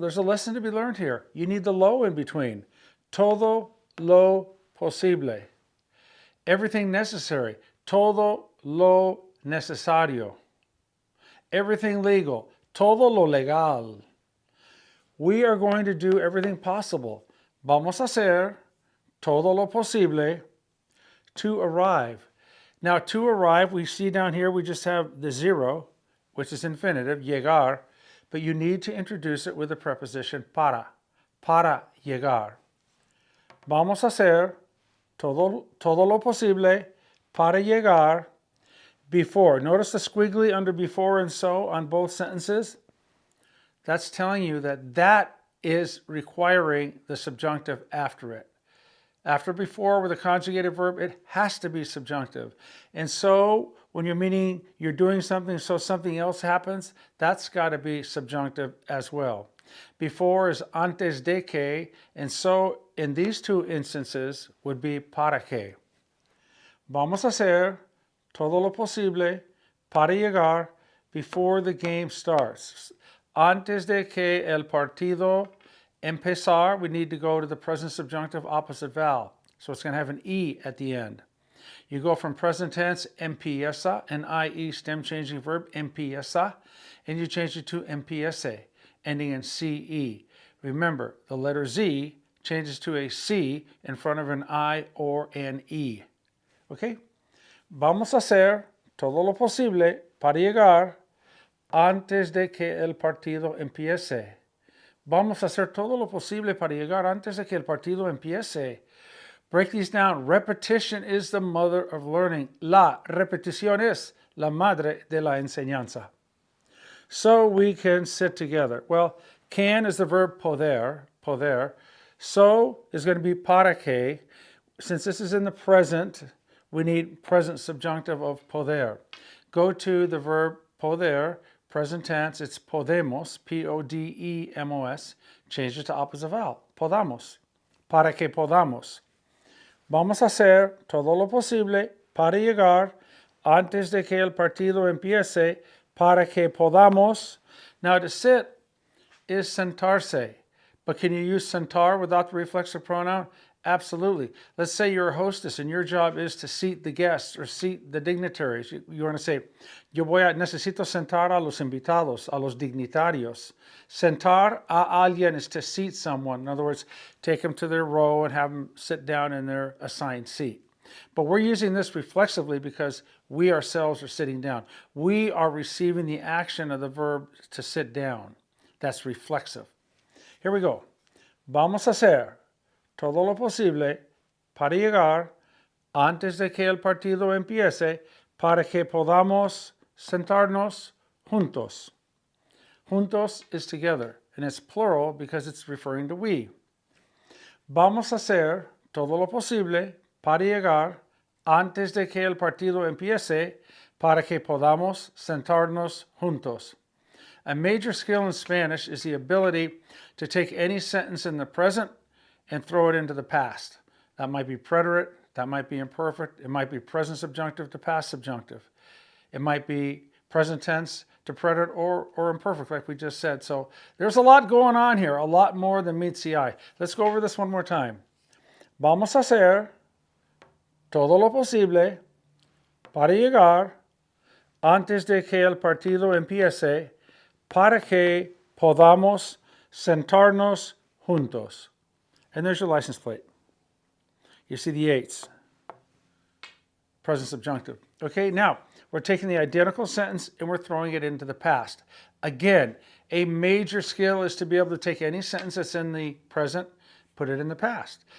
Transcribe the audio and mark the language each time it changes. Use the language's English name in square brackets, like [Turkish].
[English] There's a lesson to be learned here. You need the lo in between. [Spanish] Todo lo posible. [English] Everything necessary. [Spanish] Todo lo necesario. [English] Everything legal. [Spanish] Todo lo legal. [English] We are going to do everything possible. [Spanish] Vamos a hacer todo lo posible [English] to arrive. Now, to arrive, we see down here, we just have the zero, which is infinitive, llegar, but you need to introduce it with the preposition para llegar. [Spanish] Vamos a hacer todo lo posible para llegar [English] before. Notice the squiggly under before and so on both sentences. That's telling you that is requiring the subjunctive after it. After before with a conjugated verb, it has to be subjunctive. And so when you're meaning you're doing something so something else happens, that's got to be subjunctive as well. Before is antes de que, and so in these two instances would be para que. [Spanish] Vamos a hacer todo lo posible para llegar [English] before the game starts. [Spanish] Antes de que el partido empezar, [English] we need to go to the present subjunctive opposite vowel. So it's going to have an E at the end. You go from present tense, empieza, an IE stem changing verb, empieza, and you change it to empiece, ending in CE. Remember, the letter Z changes to a C in front of an I or an E. Okay? [Spanish] Vamos a hacer todo lo posible para llegar antes de que el partido empiece. Vamos a hacer todo lo posible para llegar antes de que el partido empiece. [English] Break these down. Repetition is the mother of learning. [Spanish] La repetición es la madre de la enseñanza. [English] So we can sit together. Well, can is the verb poder. So is going to be para que. Since this is in the present, we need present subjunctive of poder. Go to the verb poder, present tense, it's podemos, P-O-D-E-M-O-S. Change it to opposite vowel, podamos, para que podamos. Vamos a hacer todo lo posible para llegar antes de que el partido empiece para que podamos. Now to sit is sentarse, but can you use sentar without the reflexive pronoun? Absolutely. Let's say you're a hostess and your job is to seat the guests or seat the dignitaries. You want to say, [Spanish] necesito sentar a los invitados, a los dignitarios. Sentar a alguien [English] is to seat someone. In other words, take them to their row and have them sit down in their assigned seat. But we're using this reflexively because we ourselves are sitting down. We are receiving the action of the verb to sit down. That's reflexive. Here we go. [Spanish] Vamos a hacer todo lo posible para llegar antes de que el partido empiece para que podamos sentarnos juntos. [English] Juntos is together, and it's plural because it's referring to we. [Spanish] Vamos a hacer todo lo posible para llegar antes de que el partido empiece para que podamos sentarnos juntos. [English] A major skill in Spanish is the ability to take any sentence in the present and throw it into the past. That might be preterite, that might be imperfect, it might be present subjunctive to past subjunctive. It might be present tense to preterite or imperfect, like we just said. So there's a lot going on here, a lot more than meets the eye. Let's go over this one more time. [Spanish] Vamos a hacer todo lo posible para llegar antes de que el partido empiece para que podamos sentarnos juntos. [English] And there's your license plate. You see the 8s. Present subjunctive. Okay, now we're taking the identical sentence and we're throwing it into the past. Again, a major skill is to be able to take any sentence that's in the present, put it in the past.